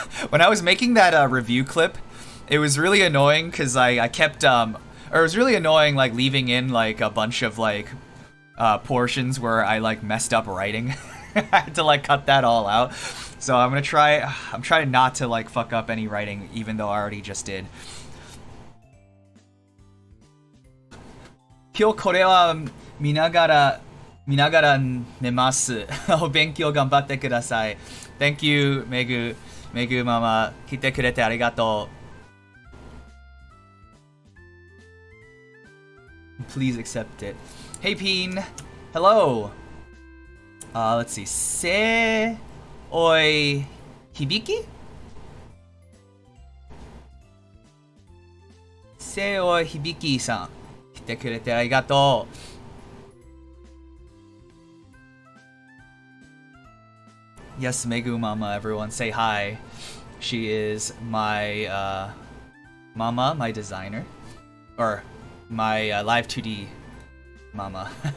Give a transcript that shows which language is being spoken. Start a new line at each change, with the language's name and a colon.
English: When I was making that review clip, it was really annoying because I kept or it was really annoying like leaving in like a bunch of like portions where I like messed up writing. I had to like cut that all out. So I'm trying not to like fuck up any writing, even though I already just did.
Japanese: 今日これは見ながら寝ます。お勉強頑張ってください。
English: Thank you, めぐママ。
Japanese: 来てくれてありがとう。
English: Please accept it. Hey Peen. Hello. Let's see.
Japanese: おい、響き？せおい、響きさん。来てくれてありがとう。
English: Yes, Megu Mama, everyone say hi. She is my mama, my designer. Or my live 2D mama.